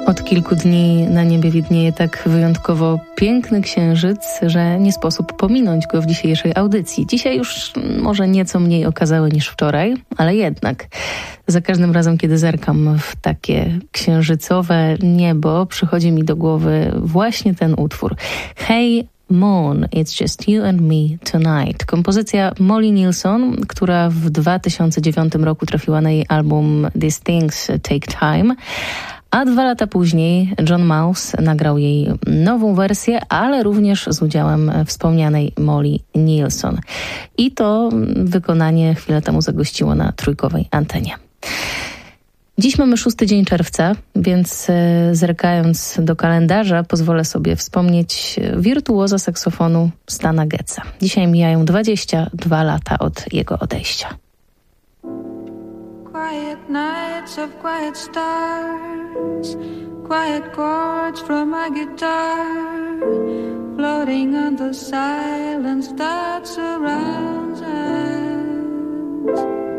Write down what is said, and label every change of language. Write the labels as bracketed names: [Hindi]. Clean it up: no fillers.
[Polish] Kilku dni na niebie widnieje tak wyjątkowo piękny księżyc, że nie sposób pominąć go w dzisiejszej audycji. Dzisiaj już może nieco mniej okazały niż wczoraj, ale jednak za każdym razem, kiedy zerkam w takie księżycowe niebo, przychodzi mi do głowy właśnie ten utwór. [English] Hey Moon, It's Just You and Me Tonight. [Polish] Kompozycja Molly Nilsson, która w 2009 roku trafiła na jej album These Things Take Time, A 2 lata później John Mouse nagrał jej nową wersję, ale również z udziałem wspomnianej Molly Nielsen. I to wykonanie chwilę temu zagościło na trójkowej antenie. Dziś mamy 6 dzień czerwca, więc zerkając do kalendarza pozwolę sobie wspomnieć wirtuoza saksofonu Stana Getza. Dzisiaj mijają 22 lata od jego odejścia. [English] Quiet nights of quiet stars, quiet chords from my guitar, floating on the silence that surrounds us.